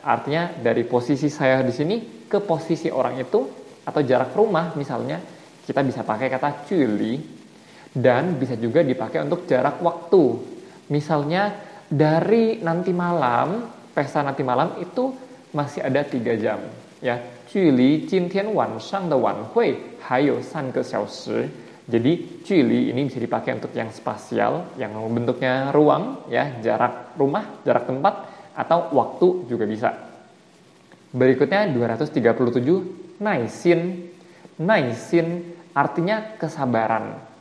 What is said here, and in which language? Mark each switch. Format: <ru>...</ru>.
<id>Artinya dari posisi saya di sini ke posisi orang itu, atau jarak rumah misalnya, kita bisa pakai kata juli. Dan bisa juga dipakai untuk jarak waktu. Misalnya dari nanti malam, pesta nanti malam itu masih ada 3 jam, ya.</id> <zh>Juli 今天晚上的晚会还有3个小时.</zh> <id>Jadi, juli ini bisa dipakai untuk yang spasial, yang bentuknya ruang, ya, jarak rumah, jarak tempat, atau waktu juga bisa. Berikutnya 237 naisin. Naisin artinya kesabaran.</id>